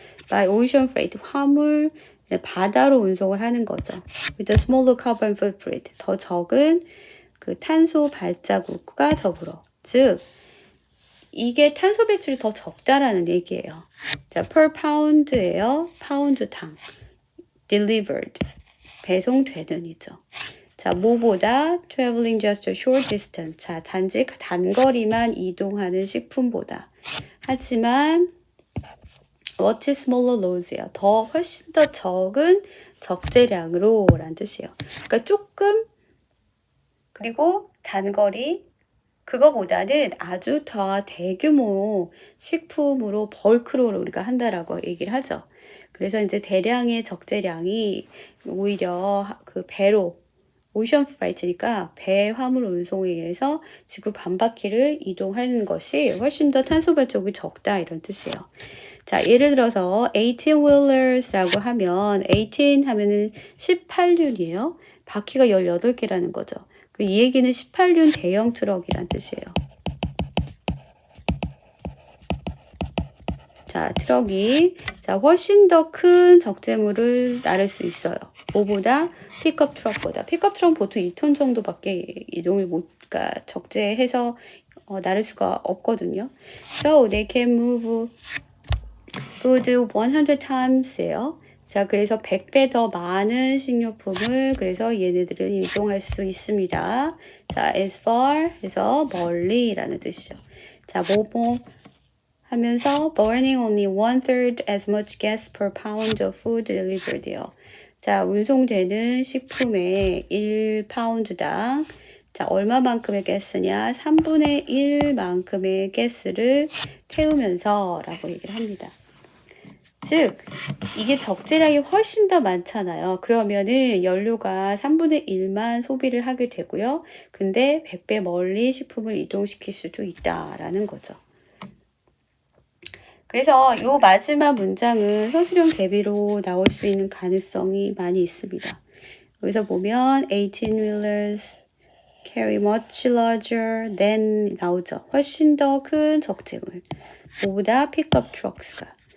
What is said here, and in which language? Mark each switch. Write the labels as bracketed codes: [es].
[en] by ocean freight, [ko] 화물, 바다로 운송을 하는 거죠. [en] with a smaller carbon footprint, [ko] 더 적은 그 탄소 발자국과 더불어. 즉, 이게 탄소 배출이 더 적다라는 얘기예요. 자, [en] per pound [ko] 예요. 파운드당. [en] delivered. [ko] 배송되는 이죠. 자, 뭐보다 [en] traveling just a short distance. [ko] 자, 단지 단거리만 이동하는 식품보다. 하지만 [en] much smaller loads [ko] 예요. 훨씬 더 적은 적재량으로 라는 뜻이에요. 그러니까 조금 그리고 단거리 그거보다는 아주 더 대규모 식품으로 벌크로 우리가 한다라고 얘기를 하죠. 그래서 이제 대량의 적재량이 오히려 그 배로 오션 프라이트니까 배 화물 운송에 의해서 지구 반바퀴를 이동하는 것이 훨씬 더 탄소 발자국이 적다 이런 뜻이에요. 자, 예를 들어서 18wheelers라고 하면 18 하면은 18륜이에요. 바퀴가 18개라는 거죠. 이 얘기는 18륜 대형 트럭이란 뜻이에요. 자, 트럭이 훨씬 더 큰 적재물을 나를 수 있어요. 뭐보다? 픽업 트럭보다. 픽업 트럭은 보통 1톤 정도밖에 이동을 그러니까 적재해서 나를 수가 없거든요. [en] So they can move good 100 times예요. [ko] 자, 그래서 100배 더 많은 식료품을 그래서 얘네들은 이동할 수 있습니다. 자, [en] as far [ko] 해서 멀리라는 뜻이죠. 자, 뭐뭐 하면서 [en] burning only 1/3 as much gas per pound of food delivered요. [ko] 자, 운송되는 식품의 1파운드당 자, 얼마만큼의 가스냐? 3분의 1만큼의 가스를 태우면서 라고 얘기를 합니다. 즉, 이게 적재량이 훨씬 더 많잖아요. 그러면은 연료가 3분의 1만 소비를 하게 되고요. 근데 100배 멀리 식품을 이동시킬 수도 있다라는 거죠. 그래서 이 마지막 문장은 서술형 대비로 나올 수 있는 가능성이 많이 있습니다. 여기서 보면 [en] 18wheelers carry much larger than [ko] 나오죠. 훨씬 더 큰 적재물. 뭐보다 [en] pickup trucks [ko] 가.